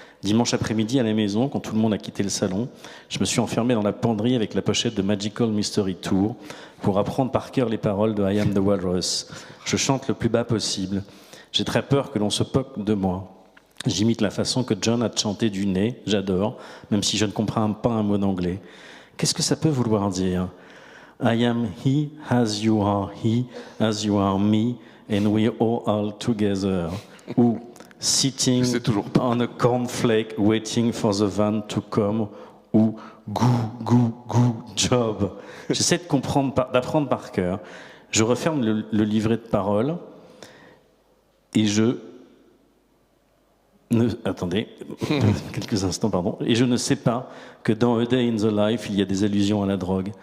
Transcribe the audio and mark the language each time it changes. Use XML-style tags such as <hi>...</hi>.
<fr>Dimanche après-midi à la maison, quand tout le monde a quitté le salon, je me suis enfermé dans la penderie avec la pochette de Magical Mystery Tour pour apprendre par cœur les paroles de I Am the Walrus. Je chante le plus bas possible. J'ai très peur que l'on se moque de moi. J'imite la façon que John a de chanter du nez, j'adore, même si je ne comprends pas un mot d'anglais. Qu'est-ce que ça peut vouloir dire?</fr> <en>I am he, as you are me, and we all together. Ou sitting on a cornflake, waiting for the van to come. Ou goo job.</en> <fr>J'essaie d'apprendre par cœur. Je referme le livret de paroles et attendez, quelques instants, pardon. Et je ne sais pas que dans A Day in the Life, il y a des allusions à la drogue.</fr>